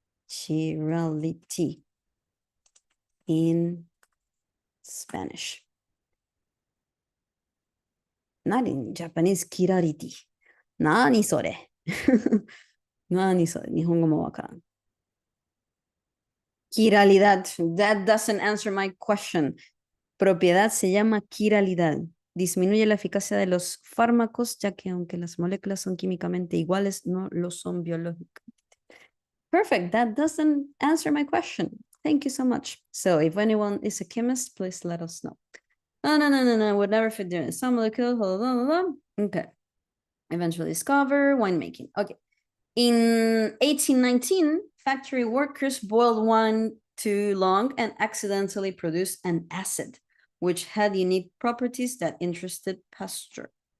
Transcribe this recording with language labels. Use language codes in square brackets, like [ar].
[en] Chirality in Spanish. Not in Japanese, kirarity. [ja] Nani sore? Nani sore? Nihongo mo wakaran. [es] Kiralidad. [en] That doesn't answer my question. [es] Propiedad se llama kiralidad. Disminuye la eficacia de los fármacos, ya que aunque las moléculas son químicamente iguales, no lo son biológicamente. [en] Perfect. That doesn't answer my question. Thank you so much. So if anyone is a chemist, please let us know. No. Would never fit there. Some molecule. Blah, blah, blah. Okay. Eventually discover winemaking. Okay. In 1819, factory workers boiled wine too long and accidentally produced an acid, which had unique properties that interested Pasteur.